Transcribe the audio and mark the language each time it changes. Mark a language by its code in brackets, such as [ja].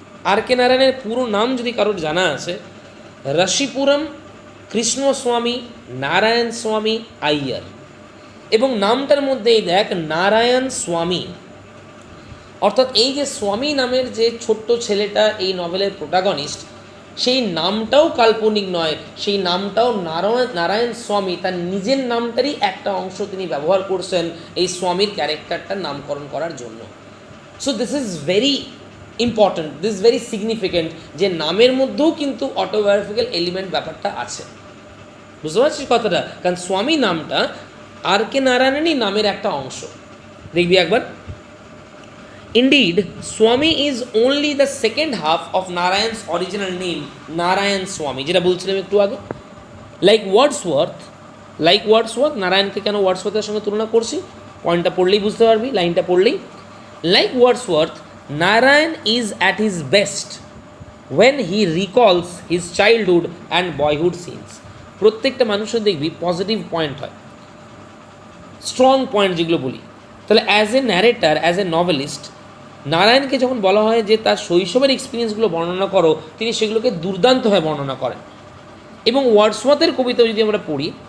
[bn] আর কে নারায়ণের পুরো নাম যদি কারোর জানা আছে, রাশিপুরম কৃষ্ণস্বামী নারায়ণ স্বামী আইয়ার, এবং নামটার মধ্যেই দেখ নারায়ণ স্বামী, অর্থাৎ এই যে স্বামী নামের যে ছোট্ট ছেলেটা এই নভেলের প্রোটাগনিস্ট, সেই নামটাও কাল্পনিক নয়, সেই নামটাও নারায়ণ স্বামী তার নিজের নামটারই একটা অংশ তিনি ব্যবহার করছেন এই স্বামীর ক্যারেক্টারটার নামকরণ করার জন্য। [en] so this is very important, this very significant, [bn] যে নামের মধ্যেও কিন্তু অটোবায়োগ্রাফিক্যাল এলিমেন্ট ব্যাপারটা আছে। বুঝতে পারছিস কথাটা? কারণ স্বামী নামটা আর কে নারায়ণেরই নামের একটা অংশ। [en] দেখবি একবার, Indeed, Swami is only the second half of Narayan's original name, Narayan Swami, [bn] যেটা বলছিলাম একটু আগে। লাইক ওয়ার্ডসওয়ার্থ, নারায়ণকে কেন ওয়ার্ডসওয়ার্থের সঙ্গে তুলনা করছি, পয়েন্টটা পড়লেই বুঝতে পারবি, লাইনটা পড়লেই। [en] Like Wordsworth, Narayan is at his best when he recalls his childhood and boyhood scenes. [bn] প্রত্যেকটা মানুষের দেখবি পজিটিভ পয়েন্ট হয়, স্ট্রং পয়েন্ট যেগুলো বলি। তাহলে as a narrator, as a novelist, নারায়ণকে যখন বলা হয় যে তার শৈশবের এক্সপিরিয়েন্সগুলো বর্ণনা করো, তিনি সেগুলোকে দুর্দান্তভাবে বর্ণনা করেন। এবং ওয়ার্ডসওয়ার্থের কবিতা যদি আমরা পড়ি,